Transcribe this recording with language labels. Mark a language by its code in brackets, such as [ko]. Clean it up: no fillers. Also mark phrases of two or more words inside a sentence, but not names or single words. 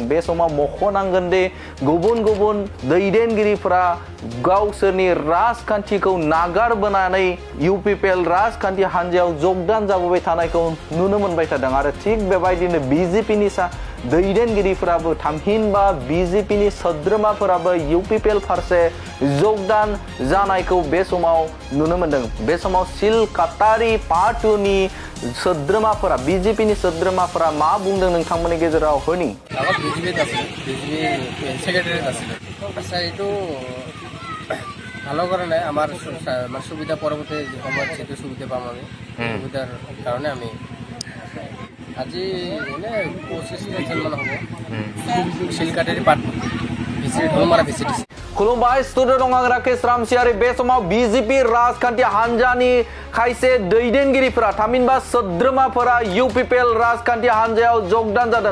[brx] बे समाव मख'नांगोन दि गुबुन गुबुन दैदेनगिरिफोरा गावसोरनि राजखान्थिखौ नागारबोनानै यूपीपीएल राजखान्थि हान्जायाव जगदान जाबोबाय थानायखौ नुनो मोनबाय थादों आरो थिग बेबायदिनो बीजेपीनि दैदेनगिरिफोराबो थामहिनबा बीजेपीनि सोद्रोमाफोराबो यूपीपीएल फारसे जगदान जानायखौ बे समाव नुनो मोनदों। बे समाव सिलकातारि पार्ट 2 नि सोद्रोमाफोरा बीजेपीनि सोद्रोमाफोरा मा बुंदों नोंथांमोननि गेजेराव होनि [as] আচ্ছা এইটো ভালো করে নাই আমার সুবিধা পরবর্তী সময়ত যেটো সুবিধা পাম আমি সুবিধার কারণে আমি আজি এনে 25 মান হব সিলকাটারি পাট ভিসিডিসি [brx] खुलुमबाय स्टुडिअ दं आं राकेश रामसियारि। बे समाव बीजेपी राजखान्थि हान्जानि खायसे दैदेनगिरिफोरा थामहिनबा सोद्रोमाफोरा यूपीपीएल राजखान्थि हान्जायाव जगदान जादों।